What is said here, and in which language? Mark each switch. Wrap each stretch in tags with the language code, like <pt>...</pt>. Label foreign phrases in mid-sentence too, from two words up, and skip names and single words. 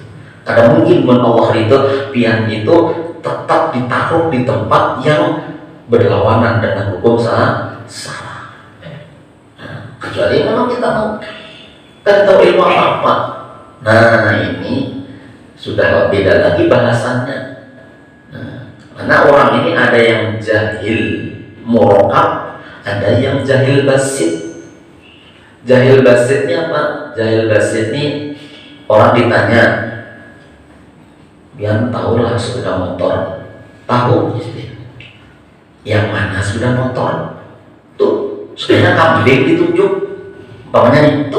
<id>Kadang mungkin Allah itu pian itu tetap ditaruh di tempat yang berlawanan dengan hukum salah. Kecuali memang kita mau tahu ilmu apa. Nah ini sudah beda lagi bahasannya. Karena orang ini ada yang</id> <ar>jahil murakab,</ar> <id>ada yang</id> <ar>jahil basit.</ar> <id>Jahil basitnya apa?</id> <ar>Jahil basit</ar> <id>ini orang ditanya, biar tahulah sepeda motor, tahu yang mana sepeda motor tuh sepeda kambing ditunjuk umpamanya itu.</id>